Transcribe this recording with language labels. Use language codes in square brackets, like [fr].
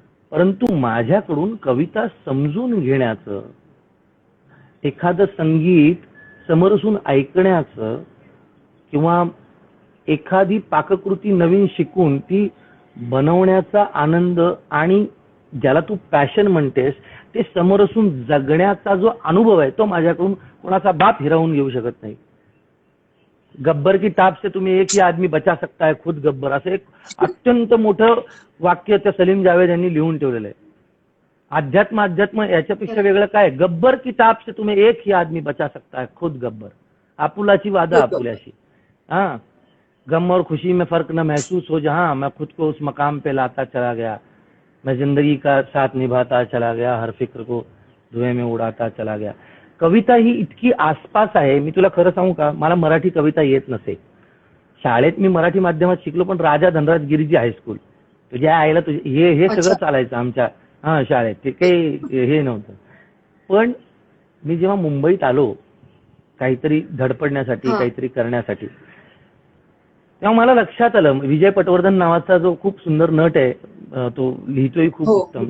[mr] परंतु माझ्याकडून कविता समजून घेण्याचं, एखादं संगीत समरसून ऐकण्याचं, किंवा एखादी पाककृती नवीन शिकून ती बनवण्याचा आनंद, आणि ज्याला तू पॅशन म्हणतेस ते समरसून जगण्याचा जो अनुभव आहे तो माझ्याकडून कोणाचा बाप हिरावून घेऊ शकत नाही. [hi] गब्बर की ताप से तुम्ही एक ही आदमी बचा सकता है खुद गब्बर, [mr] असं एक अत्यंत मोठं वाक्य त्या सलीम जावेद यांनी लिहून ठेवलेलं आहे. अध्यात्म याच्यापेक्षा वेगळं काय? [hi] गब्बर की ताप से तुम्ही एक ही आदमी बचा सकता है खुद गब्बर. [mr] आपुलाची वादा आपुल्याशी. [hi] हाँ, गम और खुशी में फर्क न महसूस हो जहां, मैं खुद को उस मकाम पे लाता चला गया, मैं जिंदगी का साथ निभाता चला गया, हर फिक्र को धुएं में उडाता चला गया. [mr] कविता ही इतकी आसपास आहे. मी तुला खरं सांगू का, मला मराठी कविता येत नसे. शाळेत मी मराठी माध्यमात शिकलो, पण राजा धनराज गिरिजी हायस्कूल, तुझ्या आईला हे सगळं चालायचं आमच्या शाळेत. ते काही हे नव्हतं. पण मी जेव्हा मुंबईत आलो काहीतरी धडपडण्यासाठी, काहीतरी करण्यासाठी, तेव्हा मला लक्षात आलं, विजय पटवर्धन नावाचा जो खूप सुंदर नट आहे, तो लिहितोय खूप उत्तम.